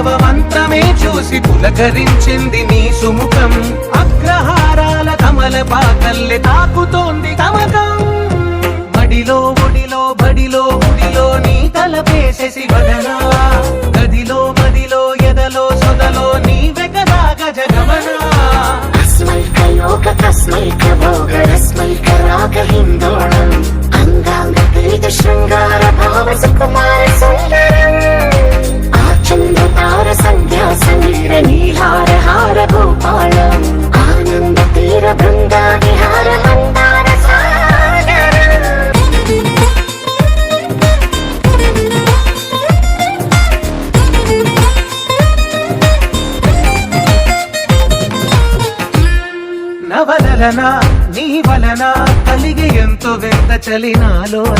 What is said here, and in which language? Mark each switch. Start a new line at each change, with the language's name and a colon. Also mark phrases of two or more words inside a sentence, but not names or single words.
Telugu: మంత్రమే చూసి పులకరించింది నీ సుముఖం అగ్రహారాల కమల పాకల్లె తాకుతోంది తమకం బడిలో ఒడిలో బడిలో గుడిలో నీ తలపేసేసి వదనా గదిలో మదిలో ఎదలో సొదలో నీవే కదా గజగమనా
Sanskrit: अस्मैक योग तस्मैक भोगरस्मैक राग हिन्दोळम् अंगांग तेज शृंगार भाव सुकुमार सुंदरम् आचंद्र तार संध्या समीर नीहार हार भूपालम् आनंद तीर वृंदा विहार मंदार सागरम्
Telugu: నవలన నీ వలన కలిగి ఎంతో వింత చలినాలోన